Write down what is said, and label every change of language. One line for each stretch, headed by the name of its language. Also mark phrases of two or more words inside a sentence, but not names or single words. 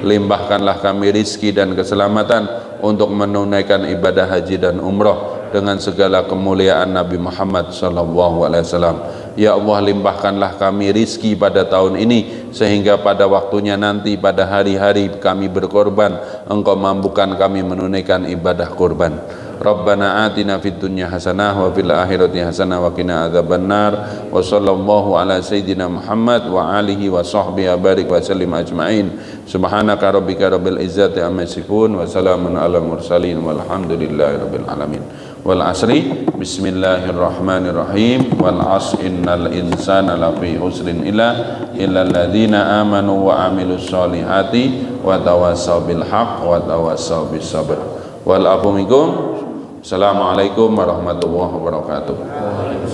Indonesian: Limpahkanlah kami rizki dan keselamatan untuk menunaikan ibadah haji dan umroh dengan segala kemuliaan Nabi Muhammad SAW. Ya Allah, limpahkanlah kami rizki pada tahun ini, sehingga pada waktunya nanti pada hari-hari kami berkorban, Engkau mampukan kami menunaikan ibadah kurban.
Arabic: ربنا آتنا في الدنيا حسنة وفي الآخرة حسنة وقنا عذاب النار. وصلى الله على سيدنا محمد وآله وصحبه بارك وسلم أجمعين. سبحانك ربك رب العزة عما يصفون وسلام على المرسلين والحمد لله رب العالمين. والعصر، بسم الله الرحمن الرحيم. والعصر إن الإنسان لفي خسر إلا الذين آمنوا وعملوا الصالحات وتواصوا بالحق وتواصوا بالصبر. والعفو منكم. السلام عليكم ورحمة الله وبركاته.